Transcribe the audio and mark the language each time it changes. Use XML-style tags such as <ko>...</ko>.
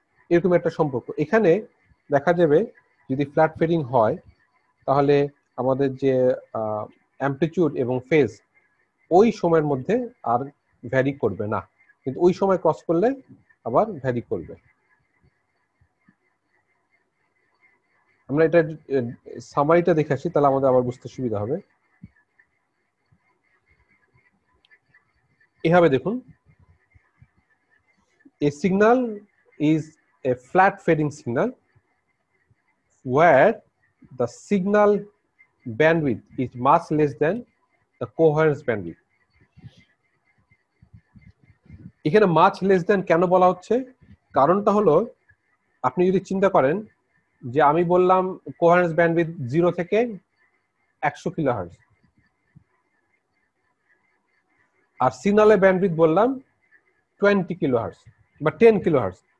<bn>এরকম একটা সম্পর্ক এখানে দেখা যাবে। যদি ফ্ল্যাট ফেডিং হয় তাহলে আমাদের যে অ্যামপ্লিটিউড এবং ফেজ ওই সময়ের মধ্যে আর ভ্যারি করবে না, কিন্তু ওই সময় ক্রস করলে আবার ভ্যারি করবে। আমরা এটা সামারিটা দেখে আসি, তাহলে আমাদের আবার বুঝতে সুবিধা হবে। এভাবে দেখুন,</bn> <en>a signal is a flat fading signal where the signal bandwidth is much less than the coherence bandwidth.</en> <bn>এখানে</bn> <en>much less than</en> <bn>কেন বলা হচ্ছে? কারণটা হলো, আপনি যদি চিন্তা করেন যে আমি বললাম কোহেরেন্স ব্যান্ডউইথ 0 থেকে 100 কিলোহার্টজ, আর সিগন্যালের ব্যান্ডউইথ বললাম 20 কিলোহার্টজ বা 10 কিলোহার্টজ।</bn>